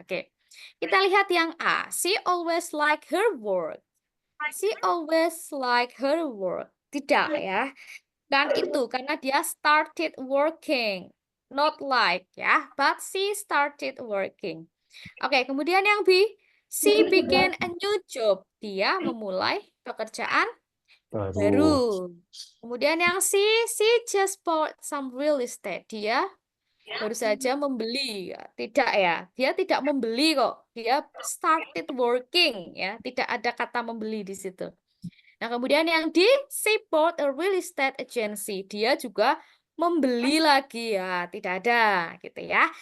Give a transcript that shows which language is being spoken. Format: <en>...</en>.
<en>Oke,</en> <id>kita lihat yang A.</id> <en>She always like her work. She always like her work.</en> <id>Tidak ya. Dan itu karena dia</id> <en>started working. Not like ya, but she started working. Oke,</en> <id>kemudian yang B.</id> <en>She began a new job.</en> <id>Dia memulai pekerjaan baru. Kemudian yang C.</id> <en>She just bought some real estate.</en> <id>Dia baru saja membeli. Tidak ya, dia tidak membeli kok. Dia</id> <en>started working</en> <id>ya, tidak ada kata membeli di situ. Nah, kemudian yang D,</id> <en>she bought a real estate agency.</en> <id>Dia juga membeli lagi ya, tidak ada gitu ya.</id>